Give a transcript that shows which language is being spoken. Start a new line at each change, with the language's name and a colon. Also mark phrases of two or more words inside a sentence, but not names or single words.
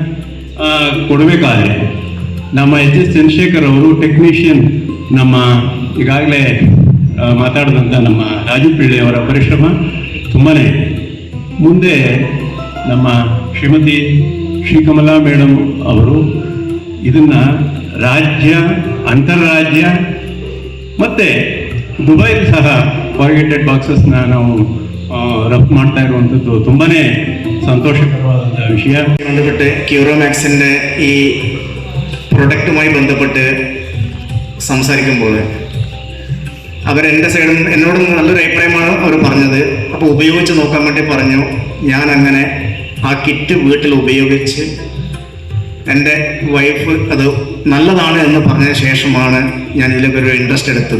Kannada: ಕೊಡಬೇಕಾದ್ರೆ ನಮ್ಮ HS ಚಂದ್ರಶೇಖರ್ ಅವರು ಟೆಕ್ನಿಷಿಯನ್, ನಮ್ಮ ಈಗಾಗಲೇ ಮಾತಾಡಿದಂಥ ನಮ್ಮ ರಾಜು ಪಿಳ್ಳೆಯವರ ಪರಿಶ್ರಮ ತುಂಬಾ ಮುಂದೆ ನಮ್ಮ ಶ್ರೀಮತಿ ಶ್ರೀಕಮಲಾ ಮೇಡಮ್ ಅವರು ಇದನ್ನು ರಾಜ್ಯ, ಅಂತಾರಾಜ್ಯ ಮತ್ತು ದುಬೈ ಸಹ
English: forgeted boxes
Kannada: ನಾವು ರಫ್ತು ಮಾಡ್ತಾ ಇರುವಂಥದ್ದು ತುಂಬಾ
Malayalam: സന്തോഷകരമായ വിഷയം. ബന്ധപ്പെട്ട് ക്യൂറോമാക്സിൻ്റെ ഈ പ്രൊഡക്റ്റുമായി ബന്ധപ്പെട്ട് സംസാരിക്കുമ്പോൾ അവരെൻ്റെ സൈഡിൽ എന്നോട് നല്ലൊരു അഭിപ്രായമാണ് അവർ പറഞ്ഞത്. അപ്പോൾ ഉപയോഗിച്ച് നോക്കാൻ വേണ്ടി പറഞ്ഞു. ഞാൻ അങ്ങനെ ആ കിറ്റ് വീട്ടിൽ ഉപയോഗിച്ച് എൻ്റെ വൈഫ് അത് നല്ലതാണ് എന്ന് പറഞ്ഞ ശേഷമാണ് ഞാൻ ഇതിലൊക്കെ ഒരു ഇൻട്രസ്റ്റ് എടുത്തത്.